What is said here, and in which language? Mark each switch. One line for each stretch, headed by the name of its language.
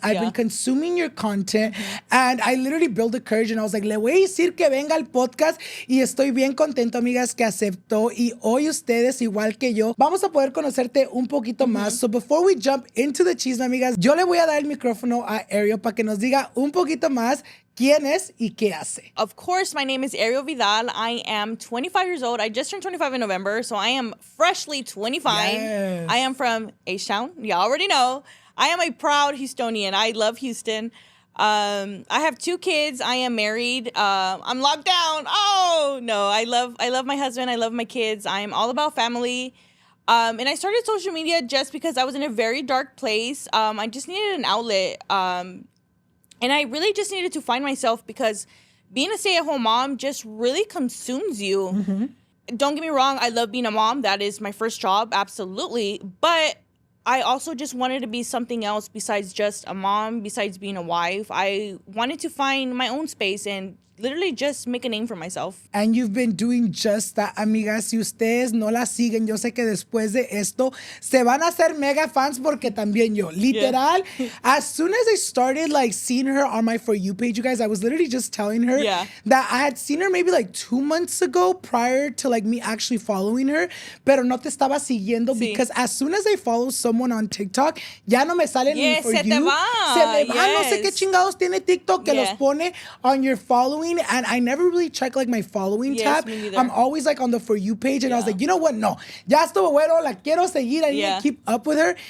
English: I've been consuming your content and I literally built the courage and I was like,
Spanish: le voy a decir que venga al podcast y estoy bien contento, amigas, que aceptó y hoy ustedes, igual que yo, vamos a poder conocerte un poquito más.
English: So before we jump into the
Spanish: chisme, amigas, yo le voy a dar el micrófono a Ariel para que nos diga un poquito más quién es y qué hace.
English: Of course, my name is Ariel Vidal. I am 25 years old. I just turned 25 in November, so I am freshly 25. Yes. I am from H-Town. You already know. I am a proud Houstonian. I love Houston. I have 2 kids. I am married. I'm locked down. Oh, no. I love my husband. I love my kids. I am all about family. And I started social media just because I was in a very dark place. I just needed an outlet. And I really just needed to find myself because being a stay-at-home mom just really consumes you. Don't get me wrong. I love being a mom. That is my first job. Absolutely. But I also just wanted to be something else besides just a mom, besides being a wife. I wanted to find my own space and literally just make a name for myself. And you've been doing just that, amigas.
Spanish: Si ustedes no la siguen, yo sé que después de esto se van a hacer mega fans porque también yo.
English: Literal, as soon as I started like seeing her on my For You page, you guys, I was literally just telling her that I had seen her maybe like 2 months ago prior to like me actually following her,
Spanish: pero no te estaba siguiendo
English: because as soon as I follow someone on TikTok,
Spanish: ya no me sale ni
English: For You.
Spanish: Se me va. No sé qué chingados tiene TikTok que los pone
English: on your following. And I never really check like my following tab. I'm always like on the For You page. And I was like, you know what? No.
Spanish: Ya estuvo bueno. La quiero seguir.
English: I need to keep up with her.